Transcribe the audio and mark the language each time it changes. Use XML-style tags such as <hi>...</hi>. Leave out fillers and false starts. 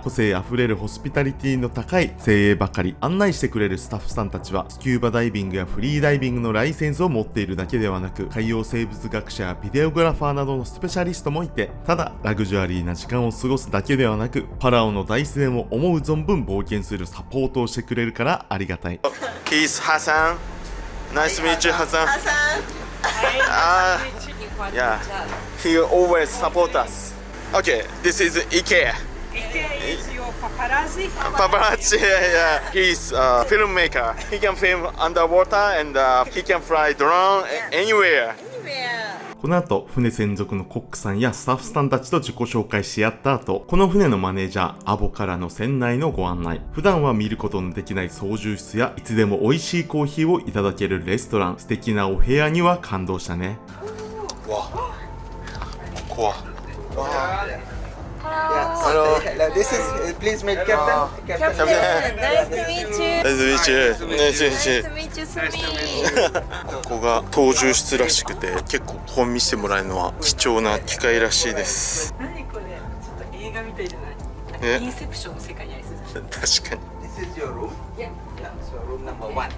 <ja>個性あふれるホスピタリティの高い精鋭ばかり。案内してくれるスタッフさんたちはスキューバダイビングやフリーダイビングのライセンスを持っているだけではなく、海洋生物学者やビデオグラファーなどのスペシャリストもいて、ただラグジュアリーな時間を過ごすだけではなく、パラオの大自然を思う存分冒険するサポートをしてくれるからありがたい。</ja> <en>He's Hassan.Nice to meet you, Hassan. Yeah, he always support us. Okay, this is Ike. Ike is your paparazzi? Paparazzi, yeah. He's a filmmaker. He can film underwater and he can fly drone anywhere.</en> <ja>この後、船専属のコックさんやスタッフさんたちと自己紹介し合った後、この船のマネージャー、アボからの船内のご案内。普段は見ることのできない操縦室や、いつでも美味しいコーヒーをいただけるレストラン、素敵なお部屋には感動したね。わ、ここは。</ja> <en>Hello. This is please meet Captain. Captain, nice to meet you. Nice to meet you. Nice to meet you, Sumi.</en> <ja>ここが操縦室らしくて、結構本見せてもらえるのは貴重な機会らしいです。何これ、ちょっと映画みたいじゃない？インセプションの世界にありそうじゃん。確かに。</ja> <en>This is your room. Yeah. So room number 1.</en>